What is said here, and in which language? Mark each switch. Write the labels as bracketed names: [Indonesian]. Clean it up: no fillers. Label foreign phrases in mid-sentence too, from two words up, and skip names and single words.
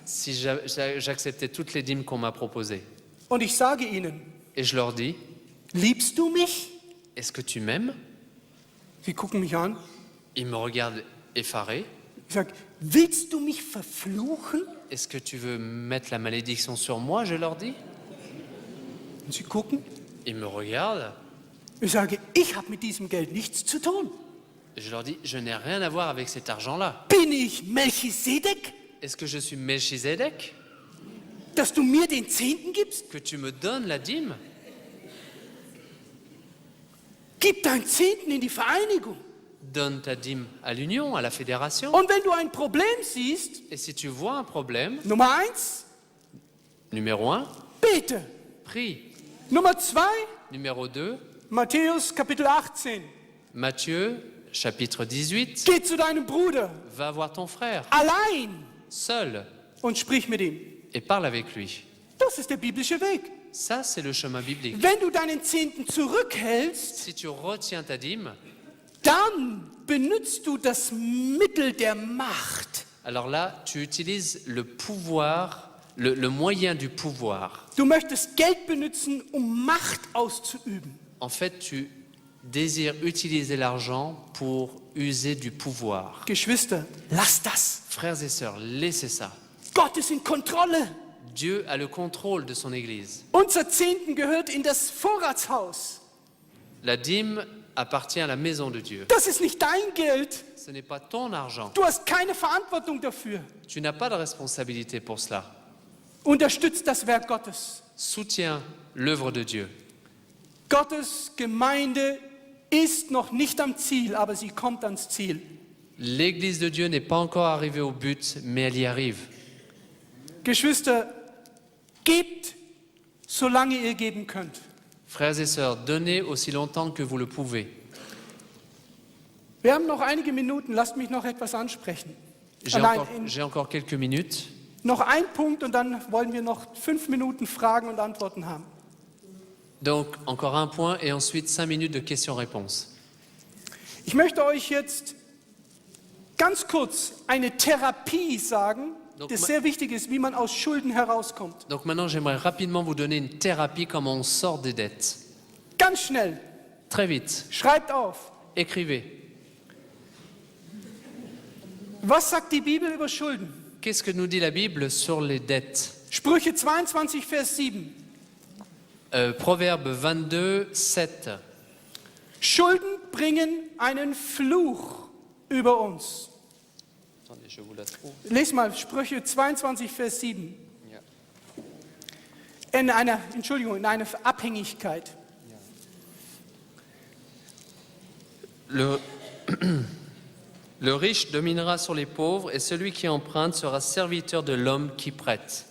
[French] Si j'acceptais toutes les dîmes qu'on m'a proposées. [German] Und ich sage ihnen, [French] Et je leur dis, [German] liebst du mich? [French] est-ce que tu m'aimes? [German] Sie gucken mich an. [French] Ils me regardent effarés. [German] Ich sage, willst du mich verfluchen? [French] Est-ce que tu veux mettre la malédiction sur moi? Je leur dis. [German] Und sie gucken. [French] Ils me regardent. [German] Ich sage, ich habe mit diesem Geld nichts zu tun. [French] Et je leur dis, je n'ai rien à voir avec cet argent-là. [German] Bin ich Melchisedek, [French] Est-ce que je suis Melchizedek? [German] dass du mir den Zehnten gibst? [French] Que tu me donnes la dîme? [German] Gib deinen Zehnten in die Vereinigung. [French] Donne ta dîme à l'union, à la fédération. [German] Und wenn du ein Problem siehst, [French] Et si tu vois un problème, [German] Nummer 1, [French] numéro 1, [German] bete. [French] prie. [German] Nummer 2, [French] Numéro 2, [German] Matthäus Kapitel 18. [French] Matthieu, chapitre 18. [German] Geh zu deinem Bruder, [French] Va voir ton frère, [German] allein, [French] seul, [German] und sprich mit ihm. [French] et parle avec lui. [German] Das ist der biblische Weg. [French] Ça, c'est le chemin biblique. [German] Wenn du deinen Zehnten zurückhältst, [French] Si tu retiens ta dîme, [German] dann benutzt du das Mittel der Macht. [French] alors là, tu utilises le pouvoir, le moyen du pouvoir. [German] Du möchtest Geld benutzen, um Macht auszuüben. [French] En fait, tu désires utiliser l'argent pour user du pouvoir. [German] Geschwister, lass das. [French] Frères et sœurs, laissez ça. [German] Gott ist in Kontrolle. [French] Dieu a le contrôle de son Église. [German] Unser Zehnten gehört in das Vorratshaus. [French] La dîme appartient à la maison de Dieu. [German] Das ist nicht dein Geld. [French] Ce n'est pas ton argent. [German] Du hast keine Verantwortung dafür. [French] Tu n'as pas de responsabilité pour cela. [German] Unterstützt das Werk Gottes. [French] Soutiens l'œuvre de Dieu. [German] Gottes Gemeinde ist noch nicht am Ziel, aber sie kommt ans Ziel. [French] L'Église de Dieu n'est pas encore arrivée au but, mais elle y arrive. [German] Geschwister, gebt, solange ihr geben könnt. [French] Frères et sœurs, donnez aussi longtemps que vous le pouvez. [German] Wir haben noch einige Minuten, lasst mich noch etwas ansprechen. [French] J'ai encore quelques minutes. [German] Noch ein Punkt und dann wollen wir noch 5 Minuten Fragen und Antworten haben. [French] Donc, encore un point et ensuite 5 minutes de questions-réponses. [German] Ich möchte euch jetzt ganz kurz eine Therapie sagen, [French] Donc, [German] das sehr wichtig ist, wie man aus Schulden herauskommt. [French] Donc maintenant, j'aimerais rapidement vous donner une thérapie, comment on sort des dettes. [German] Ganz schnell, [French] Très vite, [German] schreibt auf. [French] écrivez. [German] Was sagt die Bibel über Schulden? [French] Qu'est-ce que nous dit la Bible sur les dettes? [German] Sprüche 22, Vers 7. [French] Proverbe 22, 7. [German] Schulden bringen einen Fluch über uns. [French] Attendez, je vous la trouve. Les mal, [German] Sprüche 22, Vers 7. Ja. In einer Abhängigkeit. [French] Le riche dominera sur les pauvres et celui qui emprunte sera serviteur de l'homme qui prête.